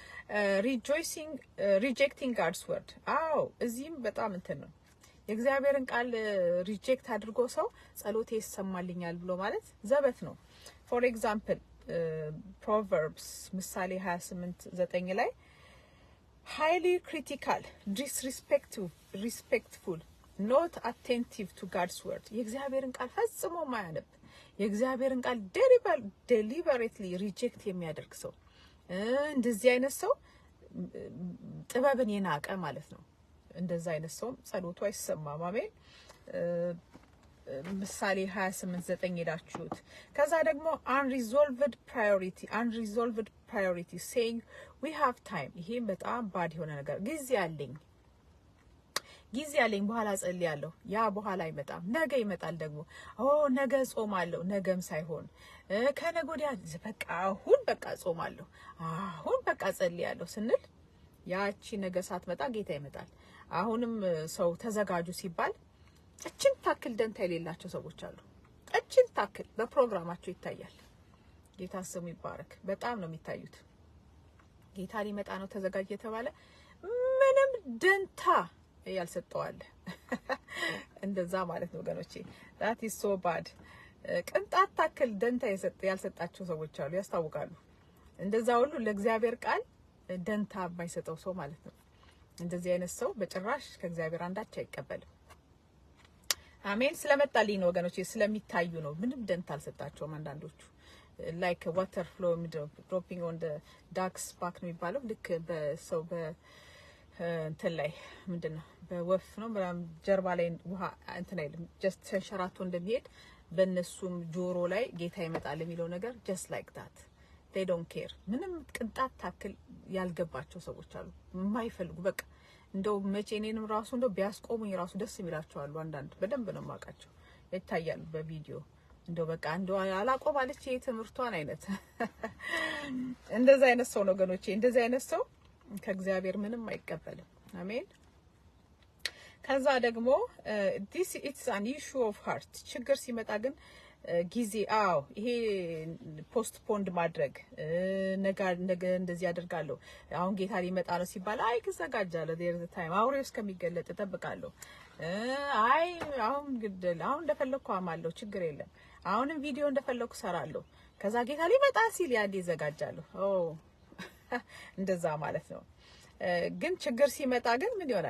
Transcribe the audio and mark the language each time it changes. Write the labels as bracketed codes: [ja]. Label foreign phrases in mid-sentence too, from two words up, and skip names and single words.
[en] rejecting God's word [am] አዎ እዚህም በጣም እንትን ነው። የእግዚአብሔርን ቃል ሪጀክት አድርጎ ሰው ጸሎቴ ይሰማልኛል ብሎ ማለት ዘበት ነው። [en] for example [am] ፕሮቨርብስ ምሳሌ 28:9 ላይ [en] highly critical disrespectful not attentive to God's word [am] የእግዚአብሔርን ቃል ፈጽሞ ማያነብ የእግዚአብሔርን ቃል deliberately ሪጀክት የሚያደርግ ሰው እንደዚህ አይነት ሰው ጥበብን የናቀ ማለት ነው። እንደዛ አይነት ሰው ጸሎቱ አይሰማም። አሜን። ምሳሌ 28:9 ሄዳችሁት። ከዛ ደግሞ [en] unresolved priority saying we have time [am] ይሄም በጣም ባድ የሆነ ነገር ጊዜ አለኝ በኋላ ጸልያለሁ። ያ በኋላ አይመጣም፣ ነገ ይመጣል። ደግሞ ነገ ጾማለሁ፣ ነገም ሳይሆን ከነገ ወዲያ በቃ አሁን በቃ ጾማለሁ፣ አሁን በቃ ጸልያለሁ ስንል ያቺ ነገ ሳትመጣ ጌታ ይመጣል። አሁንም ሰው ተዘጋጁ ሲባል እችን ታክል ደንታ የሌላቸው ሰዎች አሉ። እችን ታክል በፕሮግራማቸው ይታያል። ጌታ ስሙ ይባረክ። በጣም ነው የሚታዩት። ጌታ ሊመጣ ነው ተዘጋጅ የተባለ ምንም ደንታ ያልሰጠዋል። እንደዛ ማለት ነው ወገኖቼ። [en] that is so bad። [am] ቅንጣት ታክል ደንታ ያልሰጣቸው ሰዎች አሉ፣ ያስታውቃሉ። እንደዛ ሁሉ ለእግዚአብሔር ቃል ደንታ የማይሰጠው ሰው ማለት ነው። እንደዚህ አይነት ሰው በጭራሽ ከእግዚአብሔር አንዳች አይቀበልም። አሜን። ስለመጣልኝ ነው ወገኖቼ፣ ስለሚታዩ ነው። ምንም ደንታ አልሰጣቸውም አንዳንዶቹ። [en] like water flow dropping on the duck's back [am] ነው የሚባለው። ልክ በሰው እንትን ላይ ምንድነው በወፍ ነው ጀርባ ላይ ውሃ እንትን አይልም፣ just ተንሸራቶ እንደሚሄድ በእነሱም ጆሮ ላይ ጌታ ይመጣል የሚለው ነገር [en] just like that they don't care። [am] ምንም ቅንጣት ታክል ያልገባቸው ሰዎች አሉ፣ የማይፈልጉ በቃ እንደው መቼ እኔንም ራሱ እንደው ቢያስቆሙኝ ራሱ ደስ የሚላቸው አሉ። አንዳንድ በደንብ ነው የማውቃቸው፣ ይታያሉ በቪዲዮ። እንደው በቃ እንደው አላቆም አለች የትምርቷን አይነት እንደዛ አይነት ሰው ነው ወገኖቼ። እንደዛ አይነት ሰው ከእግዚአብሔር ምንም አይቀበልም። አሜን። ከዛ ደግሞ [en] this it's an issue of heart [am] ችግር ሲመጣ ግን ጊዜ ይሄ ፖስትፖንድ ማድረግ ነገ እንደዚህ ያደርጋለሁ፣ አሁን ጌታ ሊመጣ ነው ሲባል እዘጋጃለሁ፣ [en] there is a time [am] አውሬው እስከሚገለጥ እጠብቃለሁ፣ አሁን ግድል አሁን እንደፈለኩ አማለሁ፣ ችግር የለም፣ አሁንም ቪዲዮ እንደፈለኩ ሰራለሁ፣ ከዛ ጌታ ሊመጣ ሲል ያንዴ እዘጋጃለሁ። እንደዛ ማለት ነው። ግን ችግር ሲመጣ ግን ምን ይሆናል?